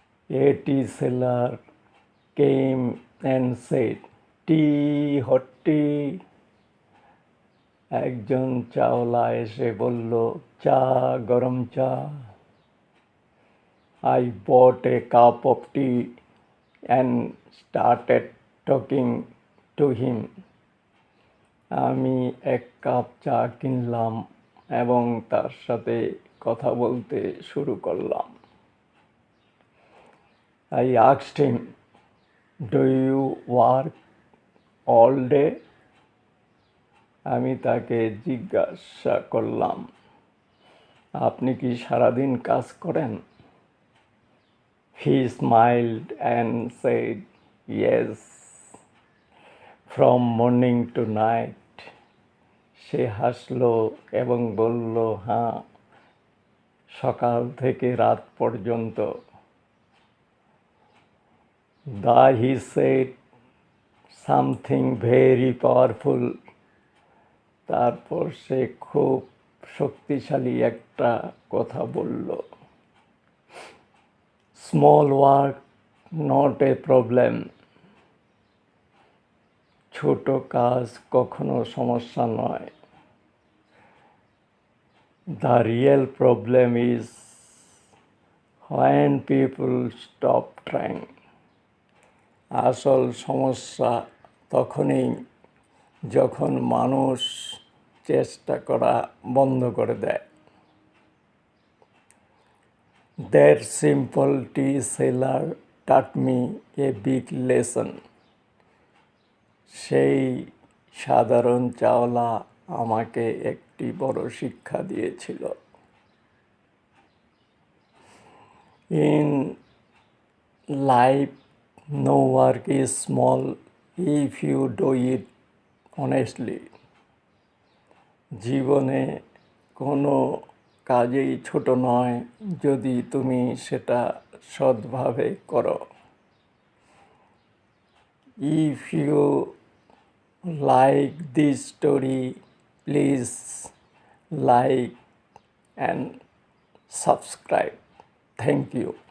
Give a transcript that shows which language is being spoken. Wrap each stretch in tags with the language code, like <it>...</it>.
<en>A tea seller came and said, "Tea, hot tea."</en> <bn>একজন চাওলা এসে বলল, চা, গরম চা।</bn> <en>I bought a cup of tea and started talking to him.</en> <bn>আমি এক কাপ চা কিনলাম এবং তার সাথে কথা বলতে শুরু করলাম।</bn> <en>I asked him, "Do you work all day?"</en> <bn>আমি তাকে জিজ্ঞাসা করলাম, আপনি কি সারাদিন কাজ করেন?</bn> <en>He smiled and said, "Yes, from morning to night."</en> <bn>সে হাসলো এবং বলল, হ্যাঁ, সকাল থেকে রাত পর্যন্ত।</bn> <en>He said something very powerful.</en> <bn>তারপর সে খুব শক্তিশালী একটা কথা বলল।</bn> <en>Small work, not a problem.</en> <bn>ছোট কাজ কখনো সমস্যা নয়।</bn> <en>The real problem is when people stop trying.</en> <bn>আসল সমস্যা তখনই যখন মানুষ চেষ্টা করা বন্ধ করে দেয়।</bn> <en>That simple tea seller taught me a big lesson.</en> <bn>সেই সাধারণ চাওলা আমাকে একটি বড় শিক্ষা দিয়েছিল।</bn> <en>In life, no work is small if you do it honestly.</en> <bn>জীবনে কোনো কাজেই ছোট নয় যদি তুমি সেটা সৎভাবে করো।</bn> <en>If you like this story, please like and subscribe. Thank you.</en>